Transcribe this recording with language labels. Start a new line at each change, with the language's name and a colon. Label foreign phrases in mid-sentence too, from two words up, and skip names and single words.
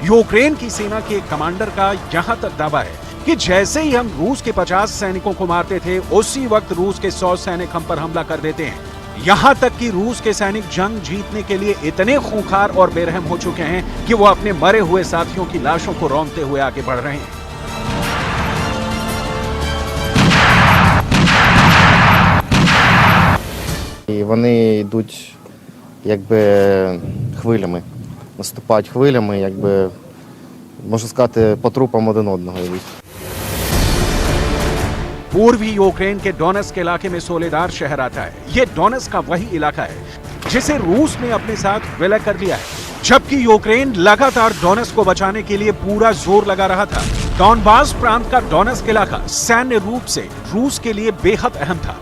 Hindi: यूक्रेन की सेना के एक कमांडर का यहां तक दावा है कि जैसे ही हम रूस के 50 सैनिकों को मारते थे, उसी वक्त रूस के 100 सैनिक हम पर हमला कर देते हैं। यहां तक कि रूस के सैनिक जंग जीतने के लिए इतने खूंखार और बेरहम हो चुके हैं कि वो अपने मरे हुए साथियों की लाशों को रौंदते हुए आगे बढ़ रहे हैं।
Ukrainian: І вони йдуть якби хвилями, наступають хвилями, якби, можна сказати, по трупам один одного йдуть.
Hindi: पूर्वी यूक्रेन के डोनेस्क के इलाके में सोलेदार शहर आता है। ये डोनेस्क का वही इलाका है जिसे रूस ने अपने साथ विलय कर लिया है, जबकि यूक्रेन लगातार डोनेस्क को बचाने के लिए पूरा जोर लगा रहा था। डॉनबास प्रांत का डोनेस्क इलाका सैन्य रूप से रूस के लिए बेहद अहम था।